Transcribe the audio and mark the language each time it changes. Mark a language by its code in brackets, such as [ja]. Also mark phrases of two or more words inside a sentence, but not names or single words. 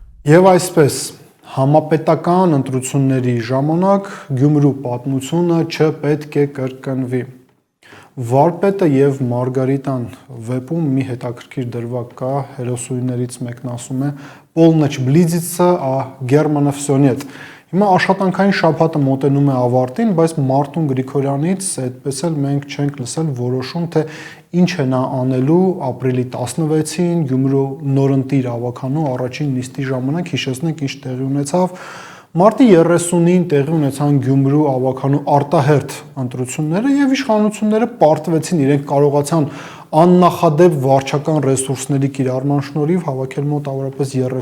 [hy] Եվ այսպես համապետական ընտրությունների ժամանակ Գյումրու պատմությունը չպետք է կրկնվի։ Վարպետը եւ Մարգարիտան վեպում մի հետաքրքիր դրվագ կա, հերոսուհիներից մեկն ասում է [ru] «Полночь близится, а Германа всё нет»։ Հիմա աշխատանքային շաբաթը մոտենում է ավարտին, բայց [hy] Մարտուն Գրիգորյանից այդպես էլ մենք չենք լսել որոշում, թե ինչ է նա անելու ապրիլի 16-ին Գյումրու նորընտիր ավականու առաջին նիստի ժամանակ, հիշեցնենք ինչ տեղի ունեցավ։ Մարտի 30-ին տեղի ունեցան Գյումրու ավականու արտահերթ ընտրությունները եւ իշխանությունները պարտվեցին, իրենք կարողացան աննախադեպ վարչական ռեսուրսների կիրառման շնորհիվ հավաքել մոտավորապես